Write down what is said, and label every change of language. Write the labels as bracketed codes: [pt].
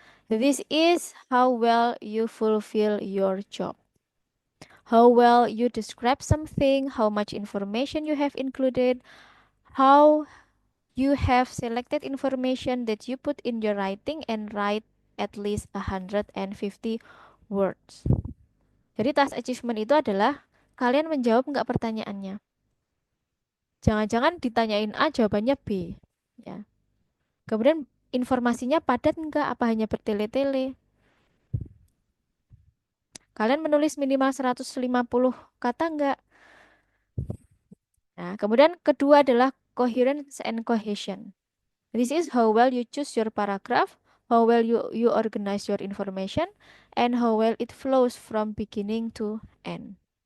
[en] This is how well you fulfill your job. How well you describe something, how much information you have included, how you have selected information that you put in your writing and write at least 150 words. [id] Jadi task achievement itu adalah kalian menjawab nggak pertanyaannya. Jangan-jangan ditanyain A jawabannya B. Ya. Kemudian informasinya padat nggak? Apa hanya bertele-tele? Kalian menulis minimal 150 kata nggak? Nah, kemudian kedua adalah coherence and cohesion. [en] This is how well you choose your paragraph, how well you organize your information, and how well it flows from beginning to end.